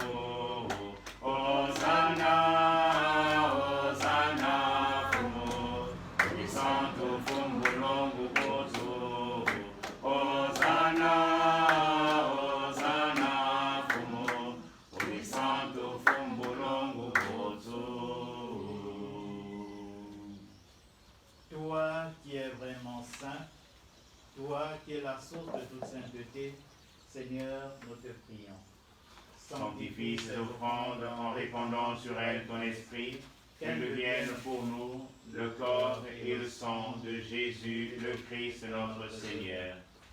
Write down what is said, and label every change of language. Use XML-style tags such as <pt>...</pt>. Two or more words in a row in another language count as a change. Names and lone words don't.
<kg>Hosanna, Hosanna, Fumo, Odi Santo Fumbulongo Potsu. Hosanna, Hosanna, Fumo, Odi Santo Fumbulongo Potsu.</kg> <fr>Toi qui es vraiment saint, toi qui es la source de toute sainteté, Seigneur, nous te prions. Sanctifie cette offrande en répandant sur elle ton esprit, qu'elle devienne pour nous le corps et le sang de Jésus, le Christ notre Seigneur.</fr>